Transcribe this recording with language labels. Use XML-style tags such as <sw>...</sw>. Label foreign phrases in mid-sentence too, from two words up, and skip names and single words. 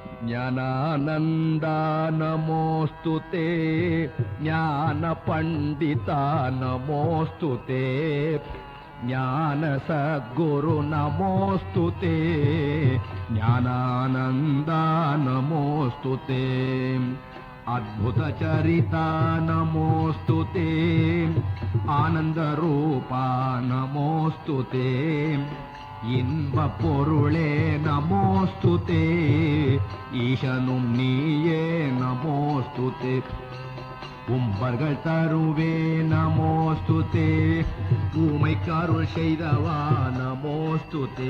<sa>ज्ञानानन्द नमोस्तुते ज्ञान पण्डित नमोस्तुते ज्ञान सद्गुरु नमोस्तुते ज्ञानानन्द नमोस्तुते अद्भुत चरित नमोस्तुते आनन्द रूप नमोस्तुते</sa> <ta>இன்ப பொருளே நமோஸ்துதே ஈசனும் நீயே நமோஸ்துதே உம்பர்கள் தருவே நமோஸ்துதே ஊமை கருள் செய்தவா நமோஸ்துதே</ta>